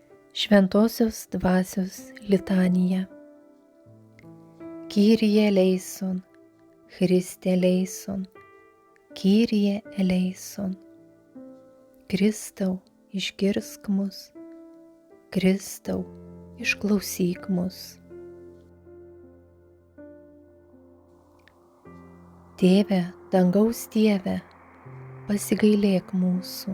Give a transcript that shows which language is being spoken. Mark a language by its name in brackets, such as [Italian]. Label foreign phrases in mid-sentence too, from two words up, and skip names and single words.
[Lithuanian] Šventosios dvasios litanija. [Greek] Κύριε ελέησον, Χριστέ ελέησον, Κύριε ελέησον. [Lithuanian] Kristau, išgirsk mus, Kristau, išklausyk mus. Tėve, dangaus Dieve, pasigailėk mūsų.